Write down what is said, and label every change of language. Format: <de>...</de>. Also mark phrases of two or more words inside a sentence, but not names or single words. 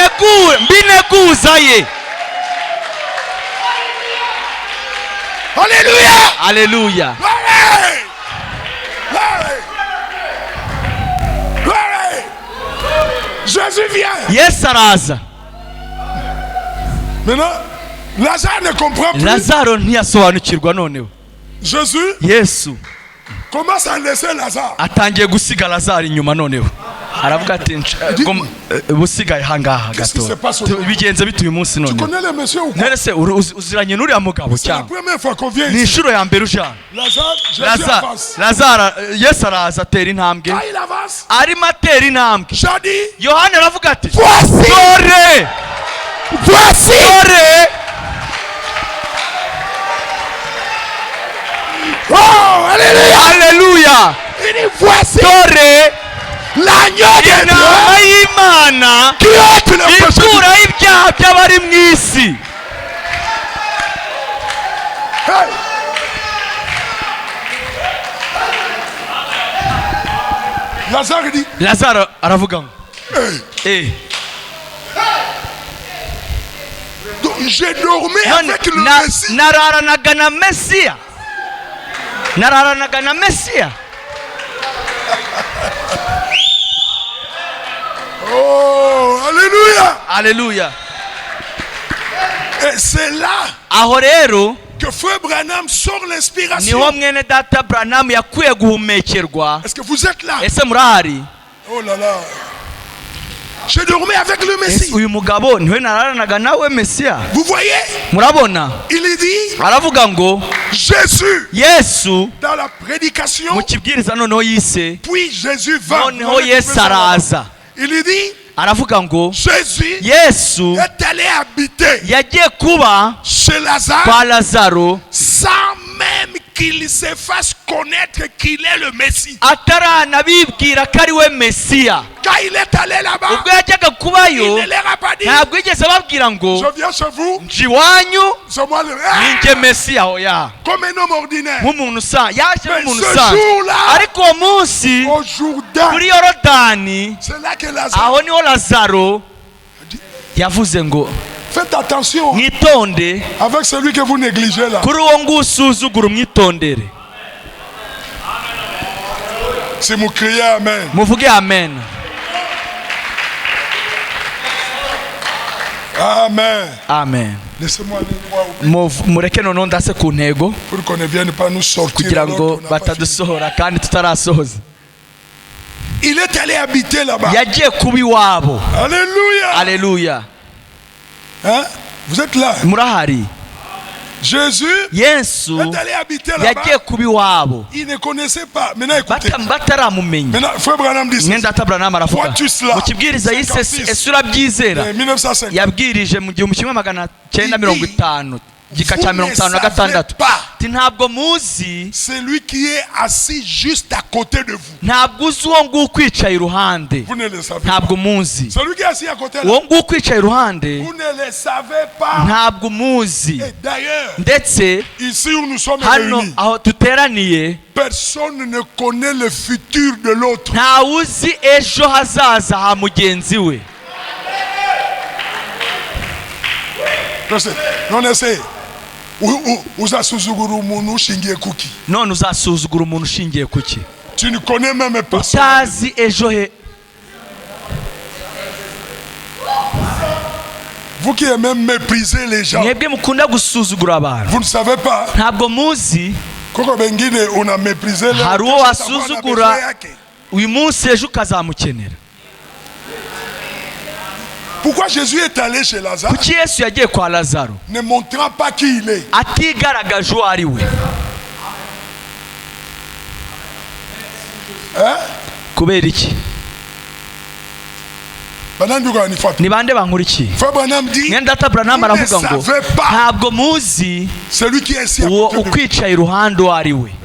<fr>Alléluia. Alléluia. Jésus vient.</fr> <rw>Yes, araza.</rw> <fr>Maintenant, Lazare ne comprend plus.</fr> <rw>Lazaro ntiyasobanukirwa noneho.</rw> <fr>Jésus</fr> <rw>Yesu</rw> <fr>commence à laisser Lazare.</fr> <rw>Atangiye gusiga Lazaro inyuma noneho. Aravuga ati busigaye hangaha gato. Bigenze bituye umunsi none.</rw> <fr>Tu connais le monsieur ou quoi?</fr> <rw>Nese uziranye n'uriya mugabo cyangwa?</rw> <fr>C'est la première fois qu'on vient ici.</fr> <rw>Ni inshuro ya mbere ujana. Lazaro Yesu araza atera intambwe. Arimo atera intambwe. Yohana aravuga ati dore.</rw> <fr>Voici. Oh, alléluia. Alléluia. Voici.</fr> <rw>Dore.</rw> <fr>L'agneau de Dieu qui ôte le péché. Hey! Lazare dit.</fr> <rw>Lazare aravuga. Hey.</rw> <fr>Donc j'ai dormi avec le Messie.</fr> <rw>Nararanaga na Messia. Nararanaga na Messia.</rw> <fr>Oh, alléluia. Alléluia. Et c'est là</fr> <rw>aho rero</rw> <fr>que Frère Branham sort l'inspiration.</fr> <rw>Niho mwene data Branham yakwiye guhumekerwa.</rw> <fr>Est-ce que vous êtes là?</fr> <rw>Ese murahari?</rw> <fr>Oh là là. J'ai dormi avec le Messie.</fr> <rw>Uyu mugabo niwe nararanaga nawe Messia.</rw> <fr>Vous voyez?</fr> <rw>Murabona?</rw> <fr>Il dit</fr> <rw>aravuga ngo</rw> <fr>Jésus.</fr> <rw>Yesu</rw> <fr>dans la prédication.</fr> <rw>Mu kibwiriza noneho yise.</rw> <fr>Puis Jésus va.</fr> <rw>Noneho Yesu araza.</rw> <fr>Il dit</fr> <rw>aravuga ngo</rw> <fr>Jésus</fr> <rw>Yesu</rw> <fr>est allé habiter</fr> <rw>yagiye kuba</rw> <fr>chez Lazare</fr> <rw>kwa Lazaro</rw> <fr>sans même qu'il se fasse connaître qu'il est le Messie.</fr> <rw>Ataranabibwira ko ari we Mesiya.</rw> <fr>Quand il est allé là-bas,</fr> <rw>ubwo yajyaga kubayo</rw> <fr>il ne leur a pas dit</fr> <rw>ntabwo yigeze ababwira ngo</rw> <fr>je viens chez vous,</fr> <rw>nje iwanyu</rw> <fr>c'est moi le</fr> <rw>ninjye Mesiya. Oya,</rw> <fr>comme un homme ordinaire.</fr> <rw>nk'umuntu usanzwe yaje nk'umuntu</rw> <fr>ce</fr> <rw>usanzwe,</rw> <fr>jour-là,</fr> <rw>ariko uwo munsi</rw> <fr>au Jourdain,</fr> <rw>kuri Yorodani</rw> <fr>c'est là que Lazare.</fr> <rw>aho niho Lazaro yavuze ngo</rw> <fr>Faites attention</fr> <rw>mwitonde</rw> <fr>avec celui que vous négligez là.</fr> <rw>kuri uwo nguwo usuzugura umwitondere.</rw> <fr>Si vous criez amen.</fr> <rw>Muvuge amen. Amen. Amen.</rw> <fr>Laissez-moi aller voir.</fr> <rw>Mureke noneho ndase ku ntego</rw> <fr>Pour qu'on ne vienne pas nous sortir.</fr> <rw>kugira ngo batadusohora kandi tutarasohoza.</rw> <fr>Il est allé habiter là-bas.</fr> <rw>Yagiye kuba iwabo.</rw> <fr>Alléluia. Alléluia. Hein? Vous êtes là?</fr> <rw>Murahari?</rw> <fr>Jésus</fr> <rw>Yesu</rw> <fr>est allé habiter là-bas.</fr> <rw>yagiye kuba iwabo.</rw> <fr>Il ne connaissait pas. Maintenant écoutez.</fr> <rw>Bataramumenya.</rw> <fr>Maintenant Frère Branham dit</fr> <rw>mwenda data Branham aravuga</rw> <fr>vois-tu cela?</fr> <rw>mu kibwiriza yise ese urabyizera 1950. yabwirije mu 1950 gika cya 56 ati ntabwo muzi</rw> <fr>c'est lui qui est assis juste à côté de vous.</fr> <rw>ntabwo uzi uwo nguwo ukwicaye iruhande.</rw> <fr>Vous ne le savez</fr> <rw>ntabwo</rw> <fr>pas.</fr> <rw>muzi</rw> <fr>Celui qui est assis à côté là.</fr> <rw>uwo nguwo ukwicaye iruhande</rw> <fr>Vous ne le savez pas.</fr> <rw>ntabwo muzi.</rw> <fr>Et d'ailleurs,</fr> <rw>ndetse</rw> <fr>ici où nous sommes</fr> <rw>hano</rw> <fr>réunis,</fr> <rw>aho duteraniye</rw> <fr>personne ne connaît le futur de l'autre.</fr> <rw>nta uzi ejo hazaza ha mugenzi we.</rw> <fr>Non, essaye.</fr> <rw>Uzasuzugura umuntu ushingiye kuki? none uzasuzugura umuntu ushingiye kuki?</rw> <fr>Tu ne connais même pas.</fr> <rw>utazi ejo he.</rw> <fr>Vous qui aimez mépriser les gens,</fr> <rw>mwebwe mukunda gusuzugura abantu</rw> <fr>vous ne savez pas.</fr> <rw>ntabwo muzi Koko bengine una mépriser les hari uwo wasuzugura uyu munsi ejo ukazamukenera.</rw> <fr>Pourquoi Jésus est allé chez Lazare?</fr> <rw>kuki Yesu yagiye kwa Lazaro</rw> <fr>Ne montrant pas qui il est.</fr> <rw>atigaragaje uwo ari we? kubera iki? ni bande bankurikiye? mwenda data Branham aravuga ngo ntabwo muzi uwo ukwicaye iruhande uwo ari we.</rw>